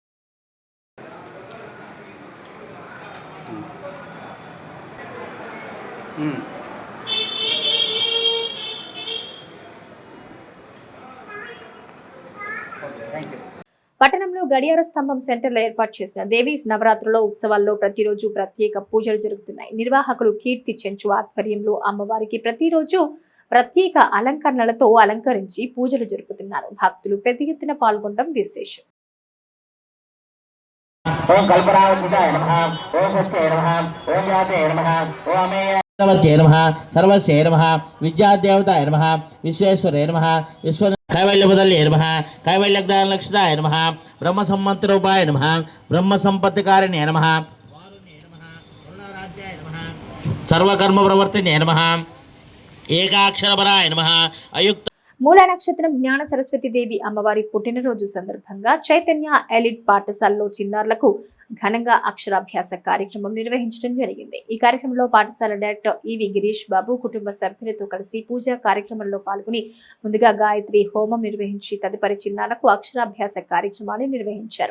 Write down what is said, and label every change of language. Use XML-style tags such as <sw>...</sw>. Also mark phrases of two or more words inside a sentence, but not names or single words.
<te>పట్టణంలో గడియార స్తంభం సెంటర్లో ఏర్పాటు చేసిన దేవీస్ నవరాత్రుల ఉత్సవాల్లో ప్రతిరోజు ప్రత్యేక పూజలు జరుగుతున్నాయి. నిర్వాహకులు కీర్తి చెంచు ఆధ్వర్యంలో అమ్మవారికి ప్రతిరోజు ప్రత్యేక అలంకరణలతో అలంకరించి పూజలు జరుపుతున్నారు. భక్తులు పెద్ద ఎత్తున పాల్గొనడం విశేషం.</te> <sa>सर्वस्यै नमः विद्यादेवताय नमः विश्वेश्वराय नमः विश्व कैवल्यपदल्ये नमः कैवल्यज्ञानलक्षिताय नमः ब्रह्मसम्मतरूपाय नमः ब्रह्मसम्पत्तिकारिणे नमः सर्वकर्मप्रवर्तिने नमः एकाक्षरपराय नमः अयुक्त</sa> <te>మూల నక్షత్రం జ్ఞాన సరస్వతి దేవి అమ్మవారి పుట్టినరోజు సందర్భంగా చైతన్య ఎలిట్ పాఠశాలలో చిన్నారులకు ఘనంగా అక్షరాభ్యాస కార్యక్రమం నిర్వహించడం జరిగింది. ఈ కార్యక్రమంలో పాఠశాల డైరెక్టర్ ఈవి గిరీష్ బాబు కుటుంబ సభ్యులతో కలిసి పూజా కార్యక్రమంలో పాల్గొని ముందుగా గాయత్రి హోమం నిర్వహించి తదుపరి చిన్నారులకు అక్షరాభ్యాస కార్యక్రమాన్ని నిర్వహించారు.</te>